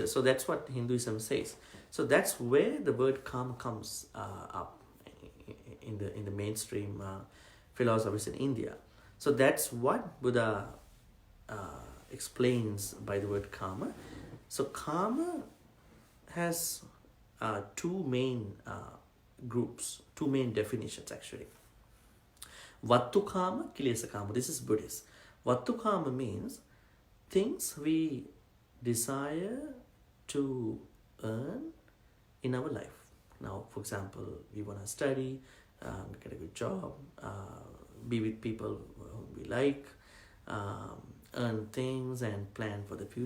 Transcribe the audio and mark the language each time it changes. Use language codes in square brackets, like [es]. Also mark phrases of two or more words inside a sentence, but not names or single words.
[en] So that's what Hinduism says. So that's where the word karma comes up in the mainstream philosophies in India. So that's what Buddha explains by the word karma. So karma has 2 main groups, 2 main definitions actually. [pi] Vattu kama, kilesa kama. [en] This is Buddhist. Vattu kama means things we desire to earn in our life. Now, for example, we want to study, get a good job, be with people whom we like, earn things and plan for the future.